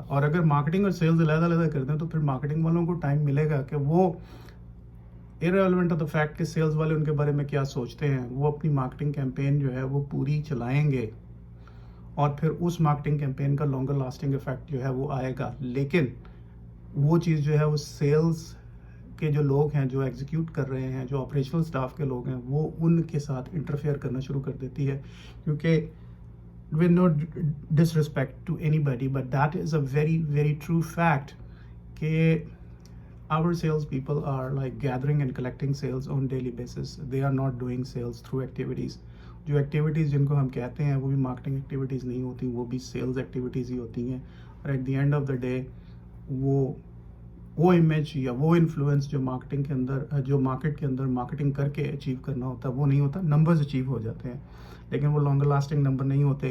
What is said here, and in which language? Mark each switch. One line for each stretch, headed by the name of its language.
Urdu: اور اگر مارکیٹنگ اور سیلز علیحدہ علیحدہ کر دیں تو پھر مارکیٹنگ والوں کو ٹائم ملے گا کہ وہ
English: irrelevant of the fact
Urdu: کہ سیلز والے ان کے بارے میں کیا سوچتے ہیں, وہ اپنی مارکیٹنگ کیمپین جو ہے وہ پوری چلائیں گے, اور پھر اس مارکیٹنگ کیمپین کا لانگر لاسٹنگ افیکٹ جو ہے وہ آئے گا. لیکن وہ چیز جو ہے وہ سیلز کے جو لوگ ہیں, جو ایگزیکیوٹ کر رہے ہیں, جو آپریشنل سٹاف کے لوگ ہیں, وہ ان کے ساتھ انٹرفیئر کرنا شروع کر دیتی ہے.
English: کیونکہ with no disrespect to anybody, but that is a very very true fact کہ our sales people are like gathering and collecting sales on daily basis. They are not doing sales through activities.
Urdu: جو activities جن کو ہم کہتے ہیں وہ بھی marketing activities نہیں ہوتی, وہ بھی سیلز ایکٹیویٹیز ہی ہوتی ہیں. اور
English: at the end of the day
Urdu: وہ امیج یا وہ انفلوئنس جو مارکیٹنگ کے اندر, جو مارکیٹ کے اندر مارکیٹنگ کر کے اچیو کرنا ہوتا ہے, وہ نہیں ہوتا. نمبرز اچیو ہو جاتے ہیں لیکن وہ لانگر لاسٹنگ نمبر نہیں ہوتے.